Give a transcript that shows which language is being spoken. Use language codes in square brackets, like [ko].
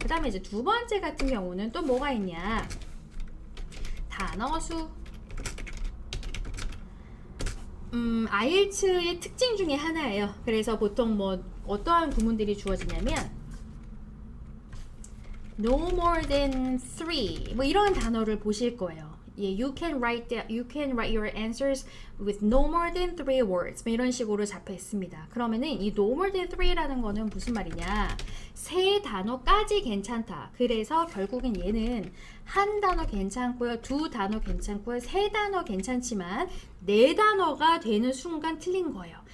[ko] 그 다음에 이제 두 번째 같은 경우는 또 뭐가 있냐? 단어수. IELTS의 특징 중에 하나예요. 그래서 보통 뭐 어떠한 구문들이 주어지냐면 [en] no more than 3 [ko] 뭐 이런 단어를 보실 거예요. [en] You can write your answers with no more than 3 words. [ko] 뭐 이런 식으로 잡혀 있습니다. 그러면은 이 [en] no more than 3 [ko] 라는 거는 무슨 말이냐? 세 단어까지 괜찮다. 그래서 결국엔 얘는 한 단어 괜찮고요, 두 단어 괜찮고요, 세 단어 괜찮지만 네 단어가 되는 순간 틀린 거예요.